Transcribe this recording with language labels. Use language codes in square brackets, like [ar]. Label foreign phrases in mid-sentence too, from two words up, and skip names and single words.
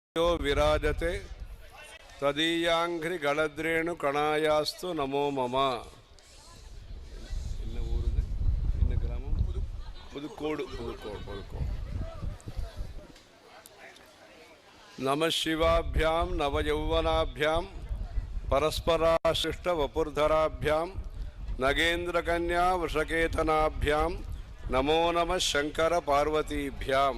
[sa] विराजते तदीयांघ्रि गलद्रेणु कणायास्तु नमो मम. [ta] என்ன ஊர் இது? என்ன கிராமம்? புதுக்கோடு. [sa] नमः शिवाभ्याम नवयौवनाभ्याम परस्पराश्लिष्ट वपुर्धराभ्याम नगेन्द्रकन्या वृषकेतनाभ्याम नमो नमः शंकर पार्वतीभ्याम.